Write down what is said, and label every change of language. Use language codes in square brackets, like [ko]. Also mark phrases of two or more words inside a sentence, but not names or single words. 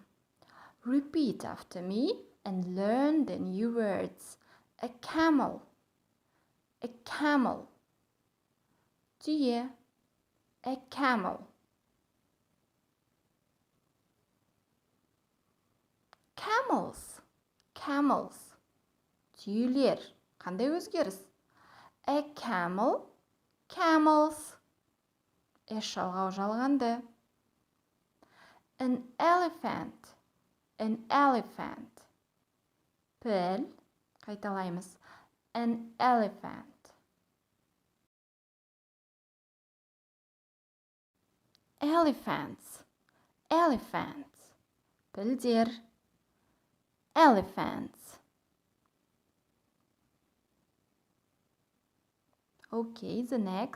[en] Repeat after me and learn the new words. A camel. A camel. Tüye. A camel. Camels. Camels. [kk] Tüylер. Қандай өзгеріс? [en] A camel. Camels. [kk] Эш жалғау жалғанды. [en] An elephant. An elephant. [kk] Піл. Қайталаймыз. [en] An elephant. Elephants. Elephants. Пілдер. Elephants. Okay, the next.